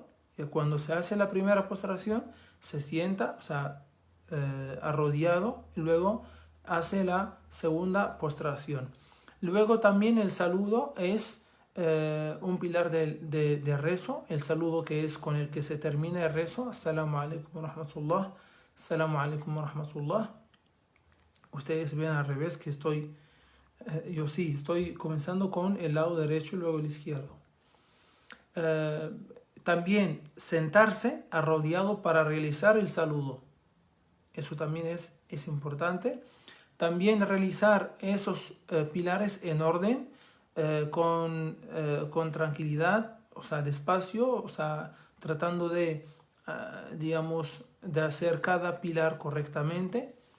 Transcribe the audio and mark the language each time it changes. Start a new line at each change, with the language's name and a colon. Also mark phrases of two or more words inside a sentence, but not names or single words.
Spanish: Cuando se hace la primera postración se sienta, o sea, arrodillado, y luego hace la segunda postración. Luego también el saludo es un pilar de rezo, el saludo que es con el que se termina el rezo:
Arabic: السلام عليكم ورحمة الله، السلام عليكم ورحمة الله.
Spanish: Ustedes ven al revés que yo sí, estoy comenzando con el lado derecho y luego el izquierdo. También sentarse arrodillado para realizar el saludo. Eso también es importante. También realizar esos pilares en orden, con tranquilidad, o sea, despacio, o sea, tratando de, digamos, de hacer cada pilar correctamente.